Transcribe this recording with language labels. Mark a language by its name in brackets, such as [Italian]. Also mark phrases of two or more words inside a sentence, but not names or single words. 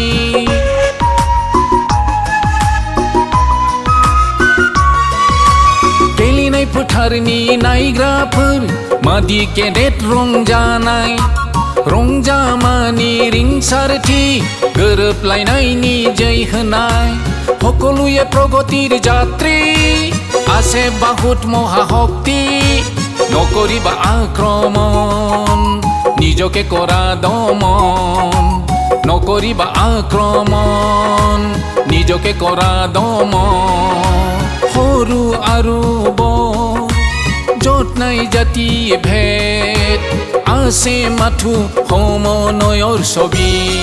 [Bodo] गेलेनाय फोथारनि नायग्राफोर मादि गेदेर रंजानाय रंजामानि रिंसारथि गोरोबलायनायनि जै होनाय [Assamese] সকলোৱে প্ৰগতিৰ যাত্ৰী আছে বহুত মহাশক্তি নকৰিবা আক্ৰমণ নিজকে কৰা দমন নকৰিবা আক্ৰমণ নিজকে কৰা দমন সৰু আৰু বৰ য'ত নাই জাতি ভেদ আছে মাথো সমন্বয়ৰ ছবি